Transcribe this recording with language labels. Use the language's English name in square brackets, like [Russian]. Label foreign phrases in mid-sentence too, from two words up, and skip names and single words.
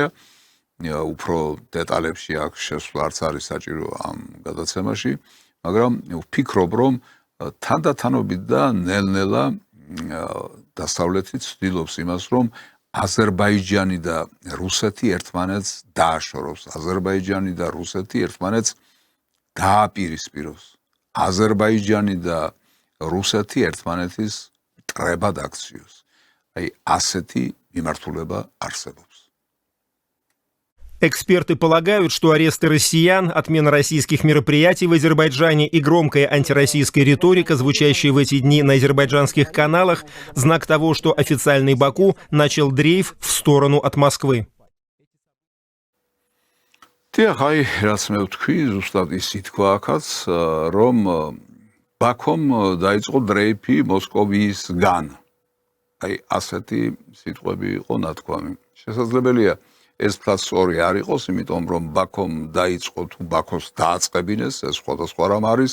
[Georgian] უფრო დეტალებში აქ შესვლა არც არის საჭირო ამ გადაცემაში, მაგრამ ვფიქრობ, რომ თანდათანობით და ნელ-ნელა დასავლეთი ცდილობს იმას, რომ აზერბაიჯანი და რუსეთი ერთმანეთს დააშოროს, აზერბაიჯანი და რუსეთი ერთმანეთს დააპირისპიროს. აზერბაიჯანი და რუსეთი ერთმანეთის მტრებად აქციოს. Асети მიმართულება არსებობს. [Russian] Эксперты полагают, что аресты россиян, отмена российских мероприятий в Азербайджане и громкая антироссийская риторика, звучащая в эти дни на азербайджанских каналах, знак того, что официальный Баку начал дрейф в сторону от Москвы. [Georgian] დიახ, აი, რაც მე ვთქვი, ზუსტად ისიც თქვა აქაც, რომ ბაქომ დაიწყო დრეიფი მოსკოვისგან. აი ასეთი სიტყვები იყო ნათქვამი. შესაძლებელია ეს ფლასორი არ იყოს, იმიტომ რომ ბაქომ დაიწყო თუ ბაქოს დააწყებინეს, ეს სხვადასხვა რამ არის.